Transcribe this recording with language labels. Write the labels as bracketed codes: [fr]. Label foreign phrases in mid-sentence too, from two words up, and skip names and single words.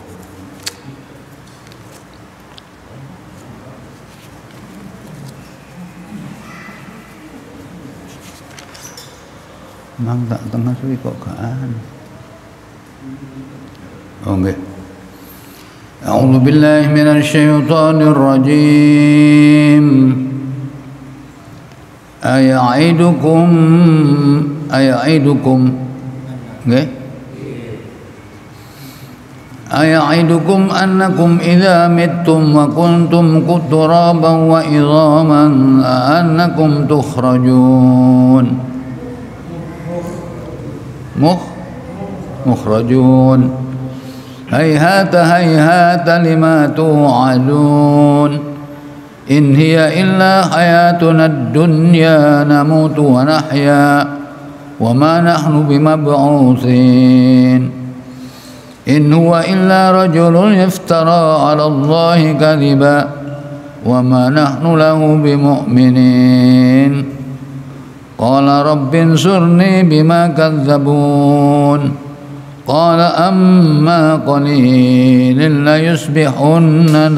[jv] Mang tak tengah suwi kok gak anu. Oh nggih. [ar] أعوذ بالله من الشيطان الرجيم. Aya'idukum nggih. أيعدكم أنكم إذا متم وكنتم ترابا وعظاما أنكم مخرجون. مخرجون هيهات هيهات لما توعدون إن هي إلا حياتنا الدنيا نموت ونحيا وما نحن بمبعوثين إن هو إلا رجل يفترى على الله كذبا وما نحن له بمؤمنين قال رب انصرني بما كذبون قال أما قليل ليصبحن